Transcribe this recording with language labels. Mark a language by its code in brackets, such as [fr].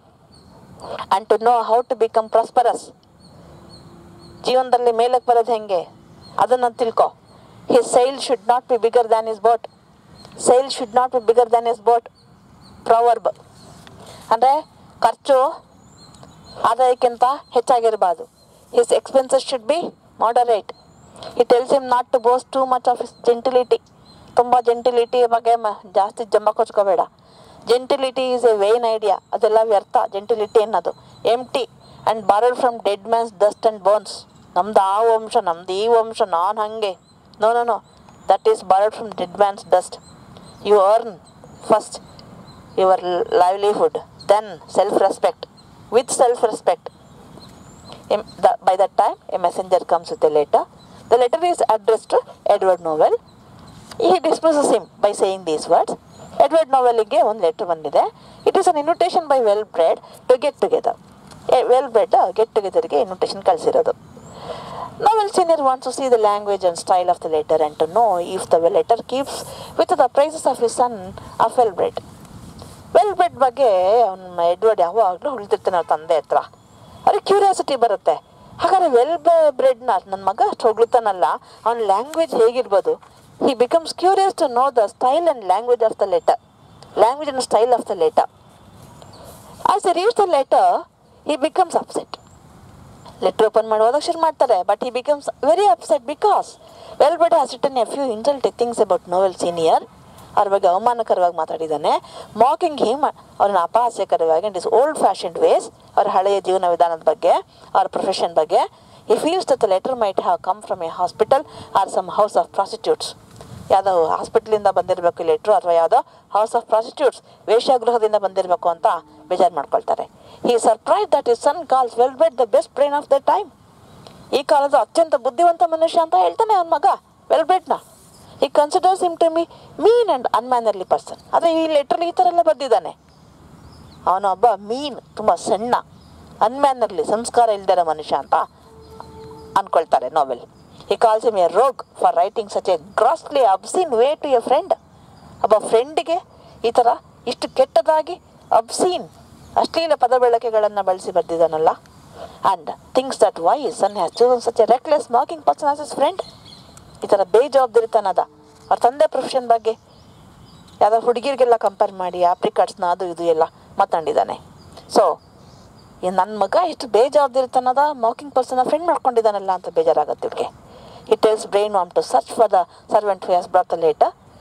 [en] and to know how to become prosperous, [kn] ಜೀವನದಲ್ಲಿ ಮೇಲಕ್ಕೆ ಬರೋದು ಹೆಂಗೆ ಅದನ್ನು ತಿಳ್ಕೊ. [en] His sail should not be bigger than his boat. Sail should not be bigger than his boat. [kn] Proverb ಅಂದರೆ ಖರ್ಚು ಆದಾಯಕ್ಕಿಂತ ಹೆಚ್ಚಾಗಿರಬಾರ್ದು. [en] His expenses should be moderate. He tells him not to boast too much of his gentility. [kn] ತುಂಬ ಜೆಂಟಿಲಿಟಿ ಬಗ್ಗೆ ಜಾಸ್ತಿ ಜಂಬ ಕೊಚ್ಕೋಬೇಡ. [en] gentility is a vain idea, [kn] ಅದೆಲ್ಲ ವ್ಯರ್ಥ. [en] Gentility ಅನ್ನೋದು empty and borrowed from dead man's dust and bones. [kn] ನಮ್ದು ಆ ವಂಶ, ನಮ್ದು ಈ ವಂಶ, ನಾನು ಹಾಗೆ. [en] No, that is borrowed from dead man's dust. You earn first your livelihood, then self respect. With self respect. By that time, a messenger comes with a letter. The letter is addressed to Edward Novell. He dismisses him by saying these words. [kn] Edward Novellಗೆ ಒಂದು letter ಬಂದಿದೆ. [en] It is an invitation by well-bred to get together. [kn] well-bred get togetherಗೆ invitation ಕಳಿಸಿರೋದು. [en] Novell Senior wants to see the language and style of the letter and to know if the letter keeps with the praises of his son of well-bred. [kn] well-bred ಬಗ್ಗೆ ಅವನ Edward ಯಾವಾಗಲೂ ಉಳಿದಿರ್ತಾನೆ ಅವ್ರ ತಂದೆ ಹತ್ರ. ಅವ್ರಿಗೆ curiosity ಬರುತ್ತೆ. ಹಾಗಾದ್ರೆ ಬ್ರೆಡ್ನ ನನ್ನ ಮಗ ಅಷ್ಟು ಹೊಗಳ್ತಾನಲ್ಲ, ಅವನ language ಹೇಗಿರ್ಬೋದು. [en] He becomes curious to know the style and language of the letter. Language and style of the letter. As he reads the letter he becomes upset. [kn] Letter open ಮಾಡಿ ಓದೋಕೆ ಶುರು ಮಾಡ್ತಾರೆ. [en] But he becomes very upset because well-bred has written a few insulting things about Novell Senior. [kn] ಅವ್ರ ಬಗ್ಗೆ ಅವಮಾನಕರವಾಗಿ ಮಾತಾಡಿದ್ದಾನೆ. Mocking him, ಅವ್ರನ್ನ ಅಪಹಾಸ್ಯಕರವಾಗಿ, [en] and his old fashioned ways, [kn] ಅವ್ರ ಹಳೆಯ ಜೀವನ ವಿಧಾನದ ಬಗ್ಗೆ, ಅವ್ರ ಪ್ರೊಫೆಷನ್ ಬಗ್ಗೆ. [en] He feels that the letter might have come from a hospital or some house of prostitutes. [kn] ಯಾವುದೋ ಹಾಸ್ಪಿಟ್ಲಿಂದ ಬಂದಿರಬೇಕು ಲೆಟ್ರು, ಅಥವಾ ಯಾವುದೋ [en] house of prostitutes, [kn] ವೇಶ್ಯಾಗೃಹದಿಂದ ಬಂದಿರಬೇಕು ಅಂತ ಬೇಜಾರು ಮಾಡ್ಕೊಳ್ತಾರೆ. [en] He surprise that is son calls well-bred the best brain of the time. [kn] ಈ ಕಾಲದ ಅತ್ಯಂತ ಬುದ್ಧಿವಂತ ಮನುಷ್ಯ ಅಂತ ಹೇಳ್ತಾನೆ ಅವನ ಮಗ well-bredನ. [en] He considers him to be mean and unmannerly person. [kn] ಆದರೆ ಈ ಲೆಟ್ರಲ್ಲಿ ಈ ಥರ ಎಲ್ಲ ಬರ್ದಿದ್ದಾನೆ. ಅವನೊಬ್ಬ ಮೀನ್, ತುಂಬ ಸಣ್ಣ, ಅನ್ಮ್ಯಾನರ್ಲಿ, ಸಂಸ್ಕಾರ ಇಲ್ದಿರೋ ಮನುಷ್ಯ ಅಂತ ಅಂದ್ಕೊಳ್ತಾರೆ novel. [en] He calls him a rogue for writing such a grossly obscene way to a friend. [kn] ಒಬ್ಬ ಫ್ರೆಂಡಿಗೆ ಈ ಥರ ಇಷ್ಟು ಕೆಟ್ಟದಾಗಿ ಅಬ್ಸೀನ್, ಅಶ್ಲೀಲ ಪದ ಬಳಕೆಗಳನ್ನು ಬಳಸಿ ಬರ್ದಿದ್ದಾನಲ್ಲ. [en] And thinks that why his son has chosen such a reckless mocking person as his friend. [kn] ಈ ಥರ ಬೇಜವಾಬ್ದಾರಿತನದ ಅವ್ರ ತಂದೆ ಪ್ರೊಫೆಷನ್ ಬಗ್ಗೆ ಯಾವುದೋ ಹುಡುಗಿರಿಗೆಲ್ಲ ಕಂಪೇರ್ ಮಾಡಿ ಆಪ್ರಿಕಾಟ್ಸ್ನ ಅದು ಇದು ಎಲ್ಲ ಮಾತಾಡಿದ್ದಾನೆ. ಸೊ ನನ್ನ ಮಗ ಇಷ್ಟು ಬೇಜವಾಬ್ದಾರಿತನದ ಮಾಕಿಂಗ್ ಪರ್ಸನ್ನ ಫ್ರೆಂಡ್ ಮಾಡ್ಕೊಂಡಿದ್ದಾನಲ್ಲ ಅಂತ ಬೇಜಾರಾಗುತ್ತೆ ಇವರಿಗೆ. [en] He tells brainworm to search for the servant who has brought the letter.